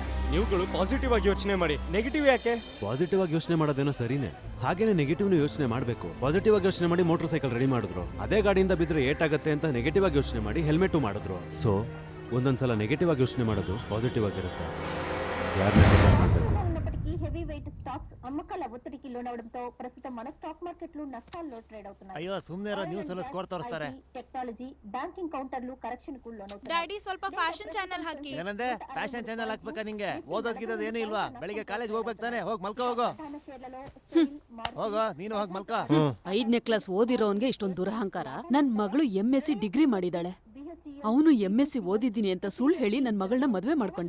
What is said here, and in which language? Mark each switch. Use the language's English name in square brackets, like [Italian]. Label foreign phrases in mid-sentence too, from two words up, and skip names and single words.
[Kannada] ನೀವುಗಳು ಪಾಸಿಟಿವ್ ಆಗಿ ಯೋಚನೆ ಮಾಡಿ, ನೆಗೆಟಿವ್ ಯಾಕೆ? ಪಾಸಿಟಿವ್ ಆಗಿ ಯೋಚನೆ ಮಾಡೋದೇನೋ ಸರಿನೇ, ಹಾಗೇನೆ ನೆಗೆಟಿವ್ನು ಯೋಚನೆ ಮಾಡಬೇಕು. ಪಾಸಿಟಿವ್ ಆಗಿ ಯೋಚನೆ ಮಾಡಿ [English] motor cycle [Kannada] ರೆಡಿ ಮಾಡಿದ್ರು, ಅದೇ ಗಾಡಿಯಿಂದ ಬಿದ್ದರೆ ಏಟಾಗುತ್ತೆ ಅಂತ ನೆಗೆಟಿವ್ ಆಗಿ ಯೋಚನೆ ಮಾಡಿ ಹೆಲ್ಮೆಟು ಮಾಡಿದ್ರು. ಸೊ ಒಂದೊಂದ್ಸಲ ನೆಗೆಟಿವ್ ಆಗಿ ಯೋಚನೆ ಮಾಡೋದು ಪಾಸಿಟಿವ್ ಆಗಿರುತ್ತೆ. ಯಾರನ್ನ ಮಾಡಬೇಕು? [Telugu] ఉన్నప్పటికీ [English] heavy weight stocks [Telugu] అమ్మకాల ఒత్తిడికి లోనవడంతో ప్రస్తుతం మన [English] stock markets [Telugu] నష్టాల్లో ట్రేడ్ అవుతున్నాయి. [Kannada] ಅಯ್ಯೋ ಸುಮ್ಮನೆ ಇರೋ, ನ್ಯೂಸ್ ಅಲ್ಲಿ ಸ್ಕೋರ್ ತೋರಿಸ್ತಾರೆ. [Telugu] టెక్నాలజి, బ్యాంకింగ్ కౌంటర్లు కరెక్షన్ కు లోనవుతున్నాయి. [Kannada] ಡ್ಯಾಡಿ ಸ್ವಲ್ಪ [English] fashion channel [Kannada] ಹಾಕಿ. ಏನಂದೆ? [English] fashion channel [Kannada] ಹಾಕ್ಬೇಕಾ ನಿಂಗೆ? ಓದೋದ್ಗಿರೋದು ಏನೂ ಇಲ್ವಾ? ಬೆಳಿಗ್ಗೆ ಕಾಲೇಜ್ ಹೋಗ್ಬೇಕು ತಾನೆ? ಹೋಗಿ ಮಲ್ಕೋ ಹೋಗೋ. ಹೋಗೋ, ನೀನು ಹೋಗಿ ಮಲ್ಕೋ. 5ನೇ ಕ್ಲಾಸ್ ಓದಿರೋನ್ಗೆ ಇಷ್ಟೊಂದು ದುರಹಂಕಾರ. ನನ್ ಮಗಳು MSc ಡಿಗ್ರಿ ಮಾಡಿದಾಳೆ. ಅವನು MSc ಓದಿದ್ದೀನಿ ಅಂತ ಸುಳ್ಳು ಹೇಳಿ ನನ್ ಮಗಳನ್ನ ಮದ್ವೆ ಮಾಡ್ಕೊಂಡ.